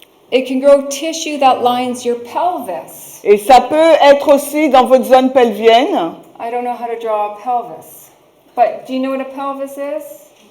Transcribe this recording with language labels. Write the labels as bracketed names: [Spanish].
[English] It can grow tissue that lines your pelvis. [French] Et ça peut être aussi dans votre zone pelvienne. [English] I don't know how to draw a pelvis, but do you know what a pelvis is?